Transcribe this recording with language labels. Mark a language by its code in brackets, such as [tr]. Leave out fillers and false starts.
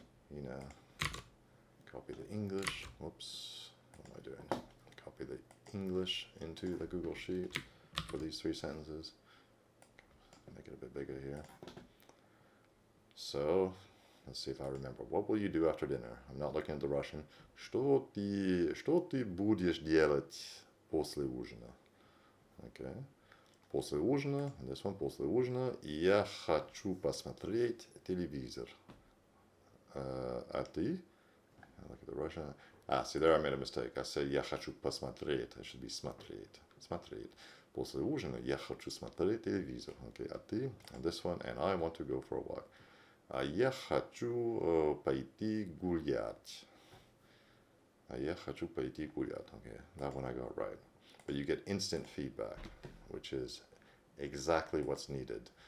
[en] You know, copy the English. Whoops, what am I doing? Copy the English into the Google Sheet for these 3 sentences. Make it a bit bigger here. So let's see if I remember. What will you do after dinner? I'm not looking at the Russian. [ru] Что ты будешь делать после ужина? [en] Okay. [ru] После ужина, [en] and this one, [ru] после ужина, я хочу посмотреть телевизор. А ты? [en] Look at the Russian. See, there I made a mistake. I said [ru] я хочу посмотреть. [en] I should be смотреть. [ru] Смотреть. После ужина я хочу смотреть телевизор. Okay, а ты? [en] And this one, and I want to go for a walk. [ru] Я хочу пойти гулять. Я хочу пойти гулять. [en] Okay, that one I got right. But you get instant feedback, which is exactly what's needed.